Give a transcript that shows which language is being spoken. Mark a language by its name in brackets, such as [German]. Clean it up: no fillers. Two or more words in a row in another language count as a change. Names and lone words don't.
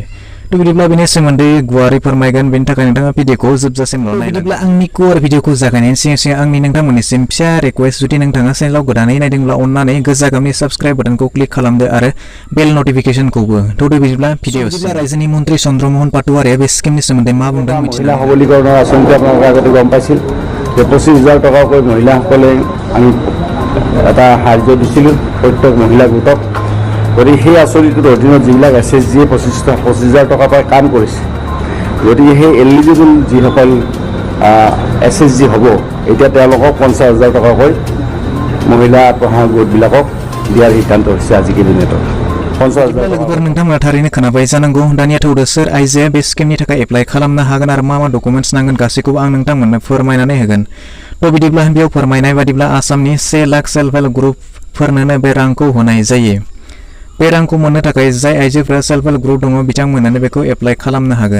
[Bodo] बिदिब्ला बेनि सोमोन्दै गुवारै फोरमायगोन, बेनि थाखाय नोंथाङा भिडिअखौ जोबजासिम नायनांगोन। बिदिब्ला आंनि गुवार भिडिअखौ जागायनायनि सिगां आंनि नोंथांमोननिसिम फिसा रिक्वेस्ट, जुदि नोंथाङा चेनेलाव गोदानै नायदोंब्ला अन्नानै गोजा गाबनि साबस्क्राइब बाटनखौ क्लिक खालामदो आरो बेल नटिफिकेशनखौबो। बिदिब्ला भिडिअ रायजोनि मन्त्रि चन्द्रमोहन पाटवारिया बे स्किमनि सोमोन्दै मा बुंदों महिला सबलीकरण आसनिखौ [Assamese] আপোনালোকে আগতে গম পাইছিল যে 25,000 টকাকৈ মহিলাসকলে আমি এটা সাহায্য দিছিলোঁ প্ৰত্যেক মহিলা গোটক। গতিকে সেই আঁচনিটোৰ অধীনত যিবিলাক SHG 25,000 টকা পাই কাম কৰিছে, গতিকে সেই এলিজিবল যিসকল SHG হ'ব, এতিয়া তেওঁলোকক 50,000 টকাকৈ মহিলা আত্মসহায়ক গোটবিলাকক দিয়াৰ সিদ্ধান্ত হৈছে আজি কেবিনেটত। [Bodo] नोंथांमोना थारैनो खोनाबाय जानांगौ। दानिया थौदो सोर आइजोआ बे स्किमनि थाखाय एप्लाइ खालामनो हागोन आरो मा डकुमेन्ट्स नांगोन गासैखौबो आं नोंथांमोननो फोरमायनानै होगोन। बिदिब्ला बेयाव फोरमायनाय बादिब्ला आसामनि 1 लाख [English] self help [Bodo] ग्रुपफोरनो बे रांखौ होनाय जायो। बे रांखौ मोननो थाखाय जाय आइजोफोरा [English] self help group [Bodo] दङ बिथांमोनानो बेखौ एप्लाइ खालामनो हागोन।